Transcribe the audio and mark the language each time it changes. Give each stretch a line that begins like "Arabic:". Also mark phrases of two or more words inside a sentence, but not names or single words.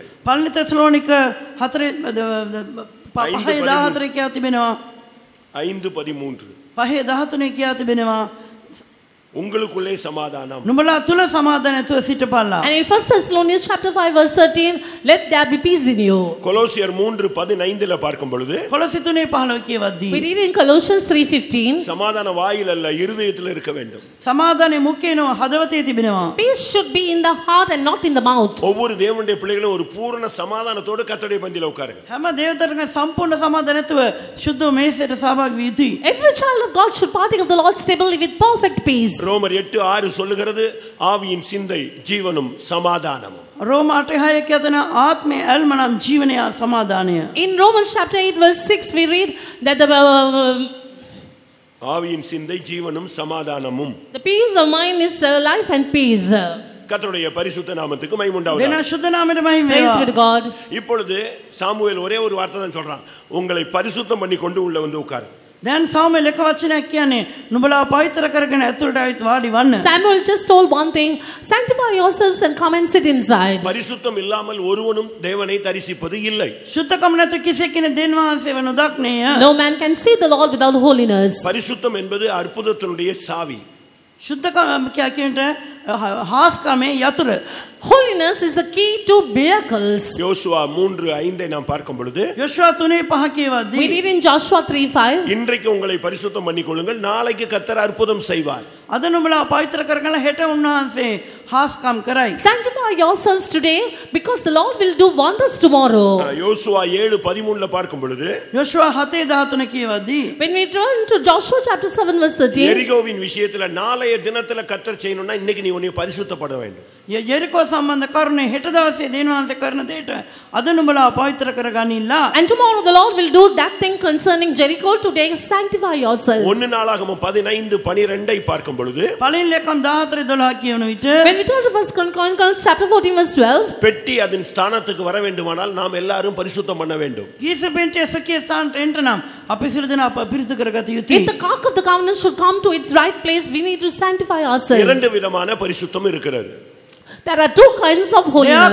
Sinhala: පළවෙනි තෙසලෝනික 4:14 කියා තිබෙනවා. 5:13 5:13 කියා තිබෙනවා.
Tamil: உங்களுக்குள்ளே சமாதானம்.
Sinhala: නුඹලා තුල සමාදානයතුව සිටපල්ලා.
English: And in 1 Thessalonians chapter 5 verse 13, let there be peace in you.
Tamil: கொலோசியர் 3:15ல பார்க்கும் பொழுது
Sinhala: කොලොසි 3:15 කියවද්දී
English: We read in Colossians 3:15,
Tamil: சமாதான வாயில் அல்ல இருதயத்தில் இருக்க வேண்டும்.
Sinhala: සමාදානයේ මුඛේනෝ හදවතේ තිබෙනවා.
English: peace should be in the heart and not in the mouth.
Tamil: ஒவ்வொரு தேவனுடைய பிள்ளைகளும் ஒரு பூரண சமாதானத்தோடு கர்த்தருடைய பந்தியில உட்காருங்க.
Sinhala: හැම දේවදරක සම්පූර්ණ සමාදානයතුව සුද්ධ මේසයට සහභාගී විය යුතුයි.
English: Every child of God should partake of the Lord's table with perfect peace.
Tamil: ரோமர் 8:6 சொல்லுகிறது, ஆவியின் சிந்தை ஜீவனும் சமாதானமும்.
Sinhala: රෝම 8:6 කියතන ආත්මේ ඇල්මනම් ජීවනය සමාදානය.
English: In Romans chapter 8 verse 6 we read that
Tamil: ஆவியின் சிந்தை ஜீவனும் சமாதானமும்.
English: the peace of mind is life and peace.
Tamil: கர்த்தருடைய பரிசுத்த நாமத்துக்கு மகிமை உண்டாவதாக.
Sinhala: දෙන ශුද්ධ නාමයට මහිම
English: Praise
Sinhala: වේවා.
English: be to God.
Tamil: இப்பொழுது சாமுவேல் ஒரே ஒரு வார்த்தை தான் சொல்றான், உங்களை பரிசுத்தம் பண்ணி கொண்டு உள்ள வந்து உட்காரு.
Sinhala: දැන් සාමුවෙල් එක වචනයක් කියන්නේ නුඹලා පවිත්‍ර කරගෙන ඇතුළට ආවිත් වාඩි වන්න.
English: Samuel just told one thing, sanctify yourselves and come and sit inside.
Tamil: பரிசுத்தம் இல்லாமல் ஒருவனும் தேவனை தரிசிப்பது இல்லை.
Sinhala: ශුද්ධකම නැතු කිසි කෙනෙක් දෙවියන් වහන්සේව නොදක්නේය.
English: No man can see the Lord without holiness.
Tamil: பரிசுத்தம் என்பது அற்புதத்தினுடைய சாவி.
Sinhala: ශුද්ධකම කියනට හාස්කමේ යතුරු.
English: Holiness is the key to miracles.
Tamil: யோசுவா 3:5 நாம் பார்க்கும் பொழுது
Sinhala: යොෂුවා 3:5 කියවද්දී
English: We read in Joshua 3:5,
Tamil: இன்றைக்கு உங்களை பரிசுத்தம் பண்ணிக்கொள்ளுங்கள், நாளைக்கு கர்த்தர் அற்புதம் செய்வார்.
Sinhala: අද නුඹලා පවිත්‍ර කරගෙන හෙට උන්වහන්සේ හාස්කම් කරයි.
English: sanctify yourselves today because the Lord will do wonders tomorrow.
Tamil: யோசுவா 7:13ல பார்க்கும் பொழுது
Sinhala: යොෂුවා 7:13 කියවද්දී
English: When we turn to Joshua chapter 7 verse 13,
Tamil: எரிகோவின் விஷயத்துல நாளைய தினத்துல கர்த்தர் செய்யணும்னா இன்னைக்கு நீ உன்னை பரிசுத்தப்பட வேண்டும்.
Sinhala: යෙරිකෝ සම්බන්ධ කරුණේ හෙට දවසේ දෙවියන් වහන්සේ කරන දෙයට අද නුඹලා පවිත්‍ර කරගනින්නලා.
English: and tomorrow the Lord will do that thing concerning Jericho. Today sanctify yourselves.
Tamil: 1 நாளாகமம் 15:12 பார்க்கும் பொழுது
Sinhala: පළවෙනි ලේකම් 14:12 කියවන විට
English: When we turn to 1 Chronicles chapter 14 verse 12,
Tamil: பெட்டி அதன் ஸ்தானத்துக்கு வர வேண்டுமானால் நாம் எல்லாரும் பரிசுத்தம் பண்ண வேண்டும்.
Sinhala: ගීස පෙන්ටේ සකිය ස්ථානට එන්න නම් අපි සියලු දෙනා පිරිසිදු කරගත
English: if
Sinhala: යුතුයි.
English: the ark of the covenant should come to its right place, we need to sanctify ourselves.
Tamil: இரண்டு விதமான பரிசுத்தம் இருக்கிறது.
English: There are two kinds of holiness.